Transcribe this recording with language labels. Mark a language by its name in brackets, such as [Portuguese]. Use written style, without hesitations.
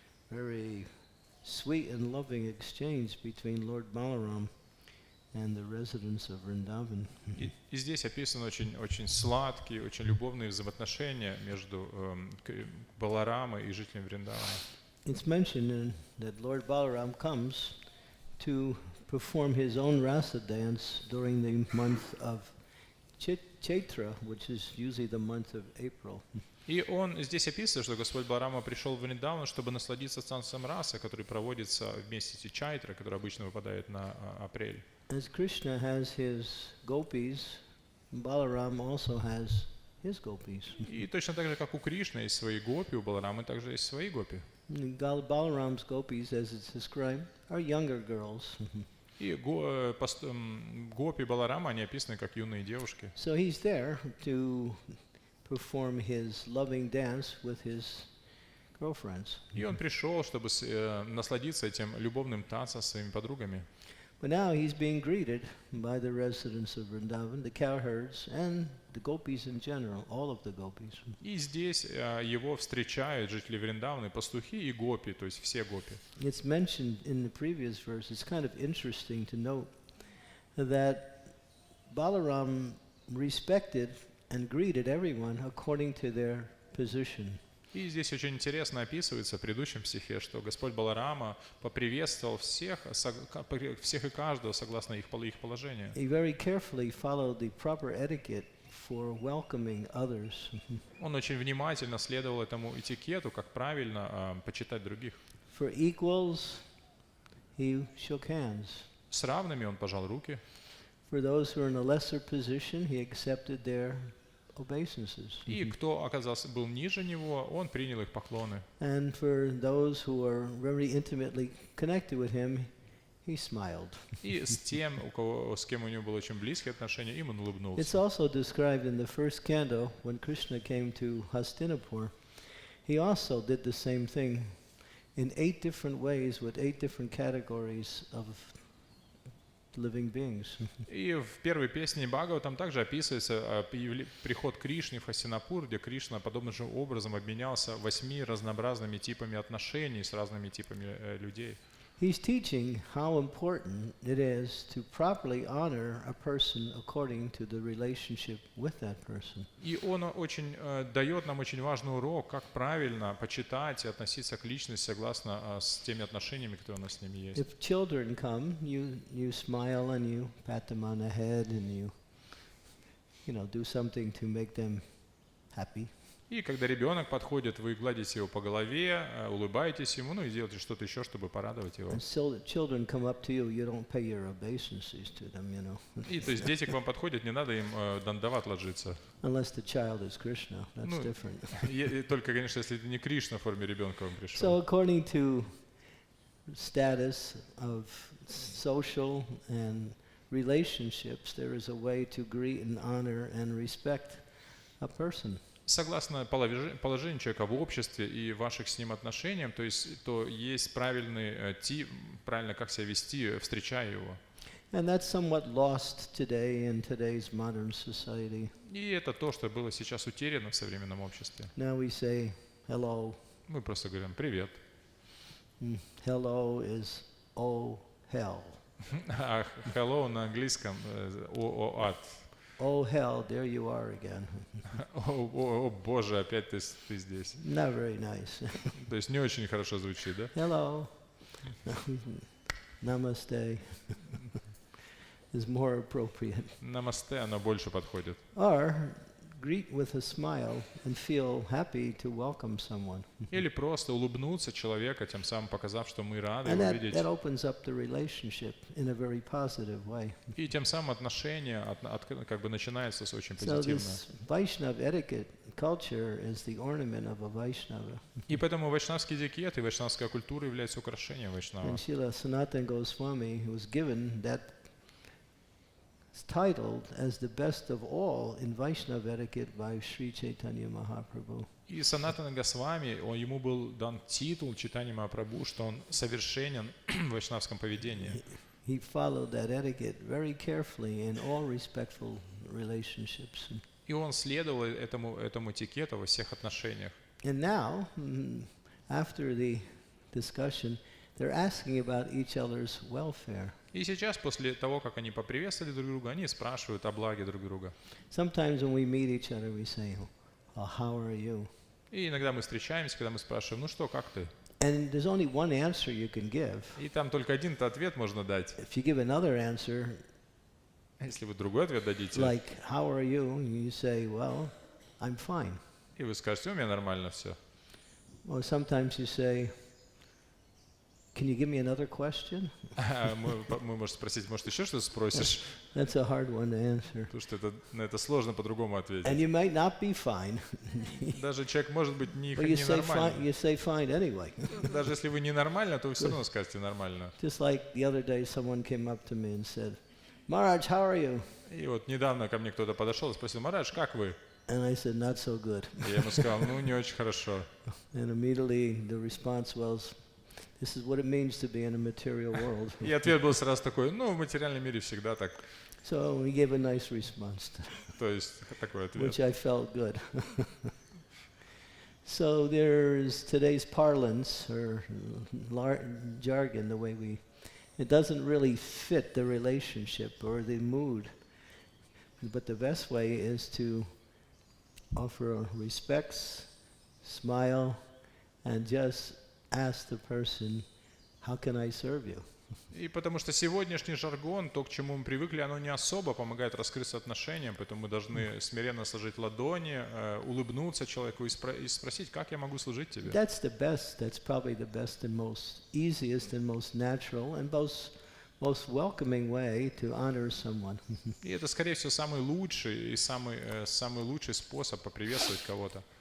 [English] Very sweet and loving exchange between Lord Balaram and the residents of Vrindavan. [Russian] И здесь описаны очень сладкие, очень любовные взаимоотношения между Баларамой и жителями Вриндавана. [English] It's mentioned that Lord Balaram comes to perform his own rasa dance during the month of Chaitra, which is usually the month of April. [Russian] И он здесь описывает, что Господь Баларама пришел в Вриндаван, чтобы насладиться танцем раса, который проводится в месяце Чайтра, который обычно выпадает на апрель. [English] As Krishna has his gopis, Balaram also has his gopis. [Russian] И точно так же, как у Кришны есть свои гопи, у Баларамы также есть свои гопи. [English] Balaram's gopis, as it's described, are younger girls. [Russian] И гопи Баларама, они описаны как юные девушки. [English] So he's there to perform his loving dance with his girlfriends. [Russian] И он пришел, чтобы насладиться этим любовным танцем со своими подругами. [English] But now he's being greeted by the residents of Vrindavan, the cowherds, and the gopis in general, all of the gopis. [Russian] И здесь его встречают жители Вриндавана, пастухи и гопи, то есть все гопи. [English] It's mentioned in the previous verse. It's kind of interesting to note that Balaram respected and greeted everyone according to their position. [Russian] И здесь очень интересно описывается в предыдущем стихе, что Господь Баларама поприветствовал всех и каждого согласно их положению. [English] He very carefully followed the proper etiquette for welcoming others. [Russian] Он очень внимательно следовал этому этикету, как правильно почитать других. [English] For equals, he shook hands. [Russian] С равными он пожал руки. [English] For those who are in a lesser position, he accepted their obeisances. [Russian] И кто был ниже него, он принял их поклоны. [English] And for those who are very intimately connected with him, he smiled. [Russian] И с тем, с кем у него было очень близкие отношения, им он [English] It's [Russian] улыбнулся. [English] also described in the first canto when Krishna came to Hastinapur. He also did the same thing in 8 different ways with 8 different categories of living beings. [Russian] И в первой песне Бхагаватам также описывается приход Кришны в Хастинапур, где Кришна подобным же образом обменялся 8 разнообразными типами отношений с разными типами людей. [English] He's teaching how important it is to properly honor a person according to the relationship with that person. [Russian] И он очень дает нам очень важный урок, как правильно почитать и относиться к личности согласно с теми отношениями, которые у нас с ними есть. [English] If children come, you smile and you pat them on the head and you know, do something to make them happy. [Russian] И когда ребенок подходит, вы гладите его по голове, улыбаетесь ему, ну и делаете что-то еще, чтобы порадовать его. [English] And so that children come up to you, you don't pay your obeisances to them, you know. [Russian] И то есть дети к вам подходят, не надо им дандават ложиться. [English] Unless the child is Krishna, that's different. [Russian] И только, конечно, если это не Кришна в форме ребенка вам [English] So [Russian] пришел. [English] according to status of social and relationships, there is a way to greet and honor and respect a person. [Russian] Согласно положению человека в обществе и ваших с ним отношениям, то есть правильный тип, правильно как себя вести, встречая его. [English] And that's somewhat lost today in today's modern society. [Russian] И это то, что было сейчас утеряно в современном обществе. [English] Now we say hello. [Russian] Мы просто говорим «привет». [English] Hello is oh hell. [Russian] А hello на английском ад. [English] Oh hell, there you are again. [Russian] О боже, опять ты здесь. [English] Not very nice. [Russian] То есть не очень хорошо звучит, да? [English] Hello. Namaste is more appropriate. [Russian] Намасте, оно больше подходит. [English] Or greet with a smile and feel happy to welcome someone. [Russian] Или просто улыбнуться человека, тем самым показав, что мы рады [English] And [Russian] его видеть. [English] that opens up the relationship in a very positive way. [Russian] И тем самым отношения как бы начинается с очень [English] So [Russian] позитивно. [English] this Vaishnava etiquette culture is the ornament of a Vaishnava. [Russian] И поэтому вайшнавский этикет и вайшнавская культура являются украшением [English] And [Russian] вайшнава. [English] Srila Sanatana Goswami was given that titled as the best of all in Vaishnava etiquette by Sri Chaitanya Mahaprabhu. [Russian] И Санатана Госвами, ему был дан титул Чайтаньи Махапрабху, что он совершенен в вайшнавском поведении. [English] He followed that etiquette very carefully in all respectful relationships. [Russian] И он следовал этому этикету во всех отношениях. [English] And now, after the discussion, they're asking about each other's welfare. [Russian] И сейчас, после того, как они поприветствовали друг друга, они спрашивают о благе друг друга. [English] Sometimes when we meet each other, we say, "Oh, how are you?" [Russian] И иногда мы встречаемся, когда мы спрашиваем, ну что, как ты? [English] And there's only one answer you can give. [Russian] И там только один-то ответ можно дать. [English] If you give another answer, [Russian] А если вы другой ответ дадите, [English] like, "How are you?" you say, "Well, I'm fine." [Russian] и вы скажете, у меня нормально все. [English] Or sometimes you say, "Can you give me another question?" [Russian] Мы можем спросить, может, еще что-то спросишь? [English] That's a hard one to answer. [Russian] Потому что на это сложно по-другому [English] And [Russian] ответить. [English] you might not be fine, [Russian] Даже человек может быть [English] but you say fine. [Russian] ненормальный. [English] You say fine anyway. [Russian] Даже если вы ненормально, то вы все равно скажете нормально. [English] Just like the other day, someone came up to me and said, "Maharaj, how are you?" [Russian] И вот недавно ко мне кто-то подошел и спросил, Марадж, как вы? [English] And I said, "Not so good." [Russian] И я ему сказал, ну не очень хорошо. [English] And immediately the response was, "This is what it means to be in a material world." [Russian] И ответ был сразу такой, ну в материальном мире всегда так. [English] So he gave a nice response, [Russian] То есть такой ответ. [English] which I felt good. So there's today's parlance or jargon, the way it doesn't really fit the relationship or the mood. But the best way is to offer respects, smile, and just ask the person, "How can I serve you?" [Russian] И потому что сегодняшний жаргон, то, к чему мы привыкли, оно не особо помогает раскрыться отношениям, поэтому мы должны смиренно сложить ладони, улыбнуться человеку и спросить, как я могу служить тебе. [English] That's the best. That's probably the best and most easiest and most natural and most welcoming way to honor someone. [Russian] И это, скорее всего, самый лучший и самый лучший способ поприветствовать кого-то.